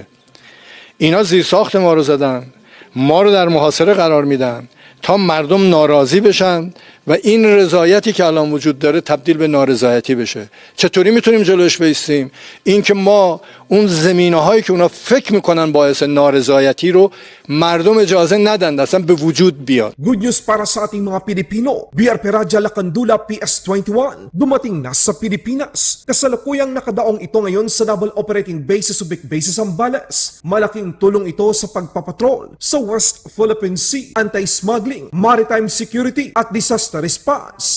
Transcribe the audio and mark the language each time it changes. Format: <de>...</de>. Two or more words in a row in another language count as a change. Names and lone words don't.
<fa>اینا زیرساخت ما رو زدن، ما رو در محاصره قرار میدن تا مردم ناراضی بشن و این رضایتی که الان وجود داره تبدیل به نارضایتی بشه. چطوری میتونیم جلوش بایستیم؟ این که ما اون زمینه‌هایی که اونا فکر میکنن باعث نارضایتی رو مردم اجازه ندن اصلا به وجود بیاد.</fa> <en>Good news</en> <tl>para sa ating mga Pilipino. BRP Raja Lacandula PS-21 dumating na sa Pilipinas. Kasalukuyang nakadaong ito ngayon sa Naval Operating Base sa Subic Base Zambales. Malaking tulong ito sa pagpapatrol sa West Philippine Sea,</tl> <en>anti-smuggling, maritime security</en> <tl>at</tl> <en>disaster response.</en>